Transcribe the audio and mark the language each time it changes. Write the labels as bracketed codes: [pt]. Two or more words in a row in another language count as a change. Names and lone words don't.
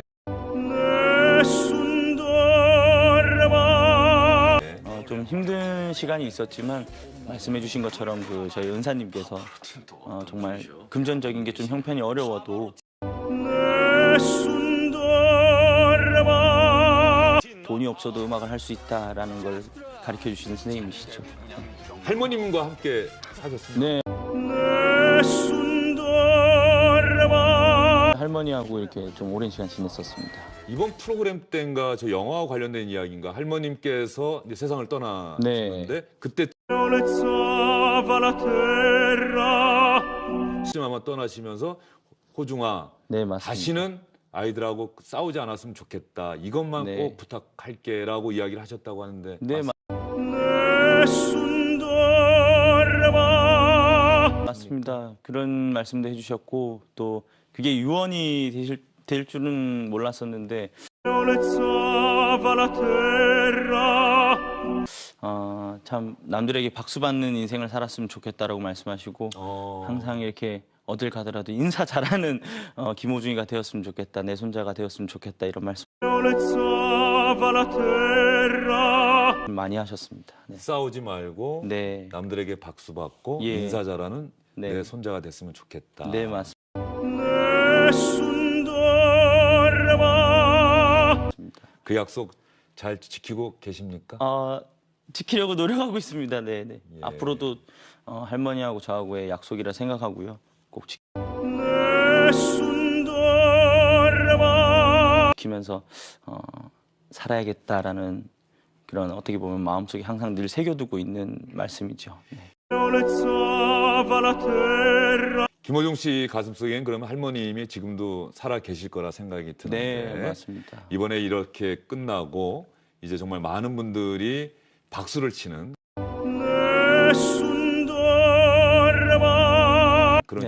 [it] nessun dorma, [ko] 좀 힘든 시간이 있었지만 말씀해주신 것처럼 그 저희 은사님께서 정말 금전적인 게 좀 형편이 어려워도 [it] nessun dorma, [ko] 돈이 없어도 음악을 할 수 있다라는 걸 가르쳐 주시는 선생님이시죠. 할머님과 함께 사셨습니다. 네, [it] nessun dorma, [ko] 할머니하고 이렇게 좀 오랜 시간 지냈었습니다. 이번 프로그램 때인가 저 영화와 관련된 이야기인가 할머님께서 이제 세상을 떠나셨는데 그때 [it] soleggiava la terra, [ko] 아마 떠나시면서 호중아 네, 맞습니다. 다시는 아이들하고 싸우지 않았으면 좋겠다. 이것만 네. 꼭 부탁할게라고 이야기를 하셨다고 하는데 네, [it] nessun dorma, [ko] 맞습니다. 그런 말씀도 해주셨고 또 그게 유언이 될 줄은 몰랐었는데 [it] Olezza la terra. [ko] 참 남들에게 박수 받는 인생을 살았으면 좋겠다라고 말씀하시고 항상 이렇게 어딜 가더라도 인사 잘하는 김호중이가 되었으면 좋겠다, 내 손자가 되었으면 좋겠다 이런 말씀 [it] Olezza la terra. [ko] 많이 하셨습니다. 네. 싸우지 말고 네. 남들에게 박수 받고 예. 인사 잘하는 네. 내 손자가 됐으면 좋겠다. 네, 맞습니다. [it] Nessun dorma. [ko] 그 약속 잘 지키고 계십니까? 지키려고 노력하고 있습니다. 네, 네. 예. 앞으로도 할머니하고 저하고의 약속이라 생각하고요. 꼭 [it] Nessun dorma. [ko] 지키면서 살아야겠다라는 그런 어떻게 보면 마음속에 항상 늘 새겨두고 있는 말씀이죠. 네. [it] Olezza la terra. [ko] 김호중 씨 가슴속엔 그러면 할머님이 지금도 살아 계실 거라 생각이 드는데 네, 맞습니다. 이번에 이렇게 끝나고 이제 정말 많은 분들이 박수를 치는 [it] Nessun dorma. [ko] 그런